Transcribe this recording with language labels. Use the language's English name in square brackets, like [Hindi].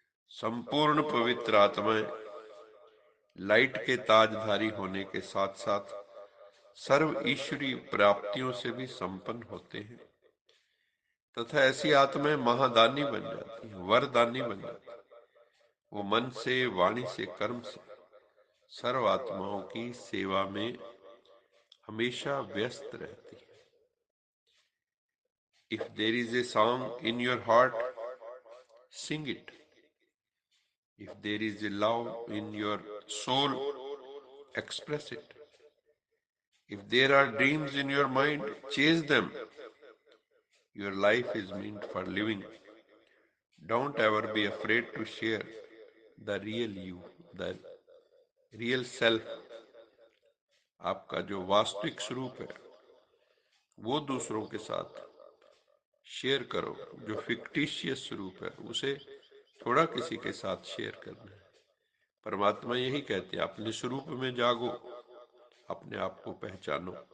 [Hindi] संपूर्ण पवित्र आत्माएं लाइट के ताजधारी होने के साथ साथ सर्व ईश्वरीय प्राप्तियों से भी संपन्न होते हैं, तथा ऐसी आत्माएं महादानी बन जाती हैं, वरदानी बन जाती हैं। वो मन से, वाणी से, कर्म से सर्व आत्माओं की सेवा में हमेशा व्यस्त रहती है। [English] If there is a song in your heart, sing it. If there is a love in your soul, express it. If there are dreams in your mind, chase them. Your life is meant for living. Don't ever be afraid to share the real you, the real self. [Hindi] आपका जो वास्तविक स्वरूप है वो दूसरों के साथ share करो। जो फिक्टिशियस स्वरूप है उसे थोड़ा किसी के साथ शेयर करना है। परमात्मा यही कहते हैं, अपने स्वरूप में जागो, अपने आप को पहचानो।